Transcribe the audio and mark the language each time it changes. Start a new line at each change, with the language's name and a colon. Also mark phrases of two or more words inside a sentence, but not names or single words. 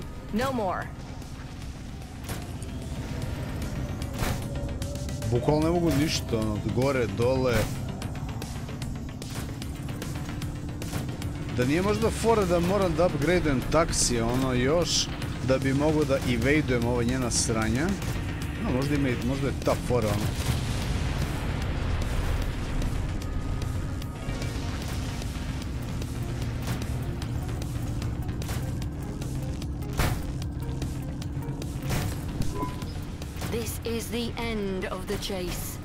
English: No more.
Serbian: Bukvalno ne mogu ništa, ono, gore, dole. Da nije možda fora da moram da upgradeujem taksi, ono, još, da bi mogo da evadeujem ova njena sranja. No, možda je ta fora, ono.
English: This is the end of the chase.